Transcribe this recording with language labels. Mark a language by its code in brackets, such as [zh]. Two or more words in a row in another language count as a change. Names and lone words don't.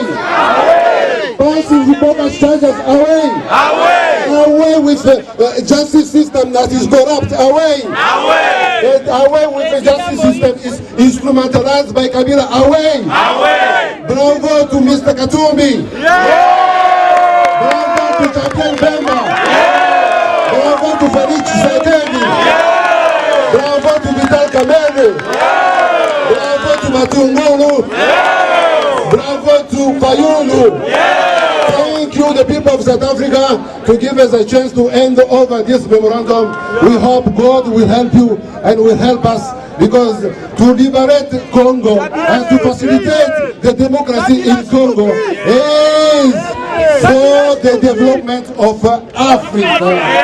[en] Passing the bogus charges, away! Away with the justice system that is corrupt, away! Away with the justice system is instrumentalized by Kabila, away! Bravo to Mr. Katumbi! Bravo to Jean-Pierre Bemba! Bravo to Felix Tshisekedi! Bravo to Vital Kamerhe! Bravo to Matungulu! Bravo to Fayulu! Thank you, the people of South Africa, to give us a chance to hand over this memorandum. We hope God will help you and will help us, because to liberate Congo and to facilitate the democracy in Congo is for the development of Africa.